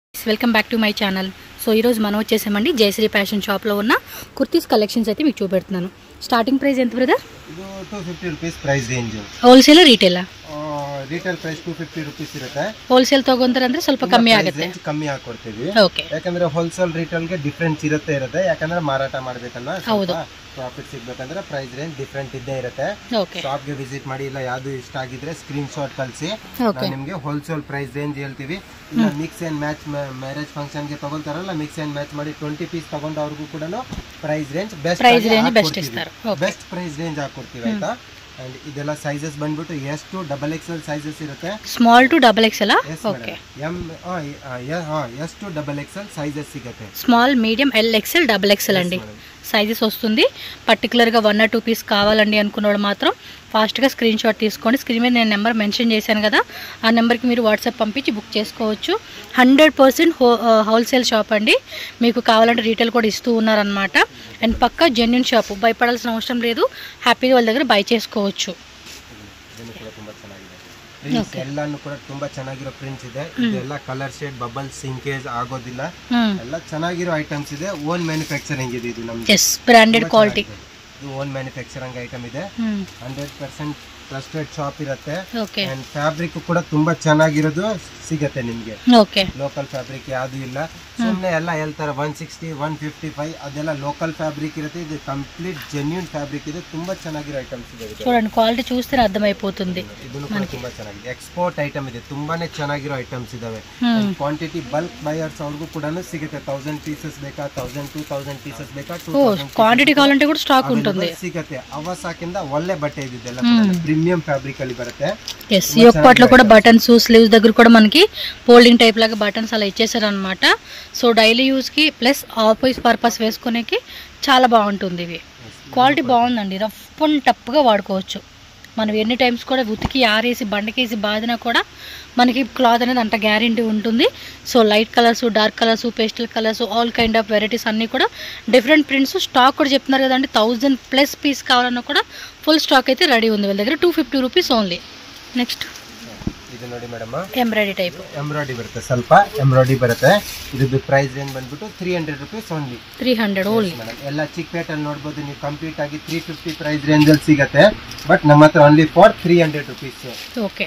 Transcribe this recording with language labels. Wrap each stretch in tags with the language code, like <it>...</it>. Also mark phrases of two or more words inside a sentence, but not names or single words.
<en>friends welcome back to my channel.</en> <te>సో ఈరోజు మనం వచ్చేసామండి జయశ్రీ ఫ్యాషన్ షాప్లో ఉన్న</te> <en>kurtis collections</en> <te>అయితే మీకు చూపెడుతున్నాను.</te> <en>starting price</en> <te>ఎంత బ్రదర్?</te> <en>ಇದು 250 rupees price range. wholesale retail? retail price 250 rupees ಇರುತ್ತೆ.</en> <kn>ಹೋಲ್ಸೇಲ್ ತಗೊಂಡ್ರೆ ಸ್ವಲ್ಪ ಕಮ್ಮಿ ಆಗುತ್ತೆ. ಕಮ್ಮಿ ಹಾಕೊಡ್ತೀವಿ. ಓಕೆ. ಯಾಕಂದ್ರೆ</kn> <en>wholesale retail</en> <kn>ಗೆ ಡಿಫರೆನ್ಸ್ ಇರುತ್ತೆ. ಯಾಕಂದ್ರೆ ಮಾರಾಟ ಮಾಡಬೇಕಲ್ಲ, ಹೌದು, ಪ್ರಾಫಿಟ್ ಸಿಗಬೇಕಂದ್ರೆ</kn> <en>price range different</en> <kn>ಇದ್ದೇ ಇರುತ್ತೆ. ಶಾಪ್ ಗೆ ವಿಸಿಟ್ ಮಾಡಿ, ಇಲ್ಲ ಯಾವ್ದು ಇಷ್ಟ ಆಗಿದ್ರೆ</kn> <en>screen shot</en> <kn>ಕಳಿಸಿ, ನಿಮ್ಗೆ</kn> <en>wholesale price range</en> <kn>ಹೇಳ್ತೀವಿ. ಇಲ್ಲ</kn> <en>mix and match marriage function</en> <kn>ಗೆ ತಗೊಂತಾರಲ್ಲ,</kn> <en>mix and match</en> <kn>ಮಾಡಿ 20 ಪೀಸ್ ತಗೊಂಡವ್ರಿಗೂ ಕೂಡ</kn> <en>price range best price range</en> <kn>ಹಾಕೊಡ್ತೀವಿ. ಆಯ್ತಾ? ಅಂಡ್ ಇದೆಲ್ಲ ಸೈಜಸ್ ಬಂದ್ಬಿಟ್ಟು</kn> <en>S to double XL sizes</en> <kn>ಇರುತ್ತೆ.</kn> <en>small to double XL? ok. S to double XL sizes సిగతే. small, medium, L XL, double XL అండి సైజెస్ వస్తుంది.</en> <te>పర్టికులర్గా 1 or 2 పీస్ కావాలండి అనుకున్నవాడు మాత్రం ఫాస్ట్గా</te> <en>screen shot</en> <te>తీసుకోండి. స్క్రీన్ మీద నేను</te> <en>number mention</en> <te>చేశాను కదా, ఆ నెంబర్కి మీరు వాట్సాప్ పంపించి బుక్ చేసుకోవచ్చు.</te> <en>100% wholesale shop అండి.</en> <te>మీకు కావాలంటే రీటైల్ కూడా ఇస్తూ ఉన్నారనమాట. అండ్ పక్కా</te> <en>genuine shop,</en> <te>భయపడాల్సిన అవసరం లేదు. హ్యాపీగా వాళ్ళ దగ్గర బై చేసుకోవచ్చు.</te> <kn>ಎಲ್ಲಾನು ಕೂಡ ತುಂಬಾ ಚೆನ್ನಾಗಿರೋ ಪ್ರಿಂಟ್ಸ್ ಇದೆ. ಇದೆಲ್ಲ</kn> <en>colour shade, bubble shrinkage</en> <kn>ಆಗೋದಿಲ್ಲ. ಎಲ್ಲ ಚೆನ್ನಾಗಿರೋ ಐಟಮ್ಸ್ ಇದೆ.</kn> <en>own manufacturing</en> <kn>ಇದೆ. ಇದು ನಮ್ಗೆ</kn> <en>branded quality, own manufacturing item</en> <kn>ಇದೆ.</kn> <en>100% trusted shop</en> <kn>ಇರುತ್ತೆ. ಅಂಡ್ ಫ್ಯಾಬ್ರಿಕ್ ಕೂಡ ತುಂಬಾ ಚೆನ್ನಾಗಿರೋದು ಸಿಗತ್ತೆ ನಿಮ್ಗೆ.</kn> <en>local fabric</en> <kn>ಯಾವ್ದು ಇಲ್ಲ. ಸುಮ್ಮನೆ ಎಲ್ಲ ಹೇಳ್ತಾರೆ 160, 155 ಅದೆಲ್ಲ</kn> <en>local fabric</en> <kn>ಇರುತ್ತೆ. ಇದು</kn> <en>complete genuine fabric</en> <kn>ಇದೆ. ತುಂಬಾ ಚೆನ್ನಾಗಿರೋ ಐಟಮ್ಸ್ ಇದೆ.</kn> <te>చూడండి, క్వాలిటీ చూస్తే అర్థమైపోతుంది.</te> <kn>ಇದನ್ನು ಕೂಡ ತುಂಬಾ ಚೆನ್ನಾಗಿದೆ.</kn> <en>export item</en> <kn>ಇದೆ. ತುಂಬಾನೇ ಚೆನ್ನಾಗಿರೋ ಐಟಮ್ಸ್ ಇದಾವೆ.</kn> <en>quantity bulk buyers</en> <kn>ಅವ್ರಿಗೂ ಕೂಡ ಸಿಗುತ್ತೆ. 1000 ಪೀಸಸ್ ಬೇಕಾ, 1000 2000 ಪೀಸಸ್ ಬೇಕಾ,</kn> <te>ಕ್ವಾಂಟಿಟಿ ಕಾವಾలంటే కూడా ಸ್ಟಾಕ್ ఉంటుంది,</te> <kn>ಸಿಗುತ್ತೆ. ಅವಸಾಕಿಂದ ಒಳ್ಳೆ ಬಟ್ಟೆ ಇದೆಲ್ಲ</kn> <en>premium fabric</en> <kn>ಅಲ್ಲಿ ಬರುತ್ತೆ.</kn> <te>ఈ ఒక్కట్లో కూడా బటన్స్, స్లీవ్స్ దగ్గర కూడా మనకి</te> <en>folding type</en> <te>లాగా బటన్స్ అలా ఇచ్చేసారు అనమాట. సో</te> <en>daily useకి plus office purpose</en> <te>వేసుకునేకి చాలా బాగుంటుంది. ఇవి క్వాలిటీ బాగుందండి.</te> <en>rough and toughగా</en> <te>వాడుకోవచ్చు. మనం ఎన్ని టైమ్స్ కూడా ఉతికి ఆరేసి బండకేసి బాదినా కూడా మనకి క్లాత్ అనేది అంత గ్యారెంటీ ఉంటుంది.</te> <en>so light colours, dark colours, pastel colours, all kind of varieties అన్నీ కూడా different prints.</en> <te>స్టాక్ కూడా చెప్తున్నారు కదండి, 1000+ పీస్ కావాలన్నా కూడా</te> <en>full stock</en> <te>అయితే రెడీ ఉంది వీళ్ళ దగ్గర.</te> <en>250 rupees only. next</en> <kn>ಇದು ನೋಡಿ ಮೇಡಮ್,</kn> <en>embroidery type.</en> <kn>ಎಂಬ್ರಾಯ್ಡರಿ ಬರುತ್ತೆ, ಸ್ವಲ್ಪ ಎಂಬ್ರಾಯ್ಡರಿ ಬರುತ್ತೆ. ಇದು</kn> <en>price range</en> <kn>ಬಂದ್ಬಿಟ್ಟು</kn> <en>300 rupees only. 300 only.</en> <kn>ಎಲ್ಲ ಚಿಕ್ಕಪೇಟ್ ಅಲ್ಲಿ ನೋಡಬಹುದು ನೀವು. ಕಂಪ್ಲೀಟ್ ಆಗಿ 350</kn> <en>price range</en> <kn>ಅಲ್ಲಿ ಸಿಗುತ್ತೆ.</kn> <en>ಬಟ್ ನಮ್ಮ ಹತ್ರ only for 300 rupees.</en> <te>ఓకే.</te>